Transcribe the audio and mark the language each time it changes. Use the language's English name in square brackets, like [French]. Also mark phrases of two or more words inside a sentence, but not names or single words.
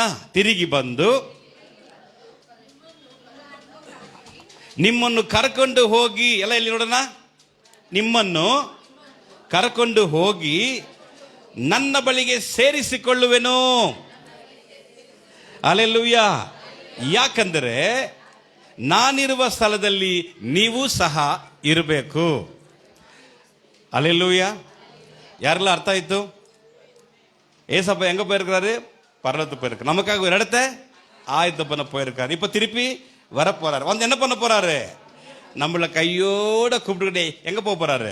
[Kannada] ತಿರುಗಿ ಬಂದು ನಿಮ್ಮನ್ನು ಕರ್ಕೊಂಡು ಹೋಗಿ, ಎಲ್ಲ ಇಲ್ಲಿ ನೋಡೋಣ, ನಿಮ್ಮನ್ನು ಕರ್ಕೊಂಡು ಹೋಗಿ ನನ್ನ ಬಳಿಗೆ ಸೇರಿಸಿಕೊಳ್ಳುವೆನು. ಹಲ್ಲೆಲೂಯಾ. ಯಾಕಂದರೆ ನಾನಿರುವ ಸ್ಥಳದಲ್ಲಿ ನೀವು ಸಹ ಇರಬೇಕು. [Tamil] அல்லேலூயா. யாரெல்லாம் அர்த்தம் ஆயிட்டு? ஏசப்பா எங்க போயிருக்கிறாரு? பரலோகத்துக்கு போயிருக்காரு. நமக்காக ஒரு இடத்தை ஆயத்தம் பண்ண போயிருக்காரு. இப்ப திருப்பி வர போறாரு. வந்து என்ன பண்ண போறாரு? நம்மள கையோட கூப்பிட்டுக்கிட்டே எங்க போக போறாரு?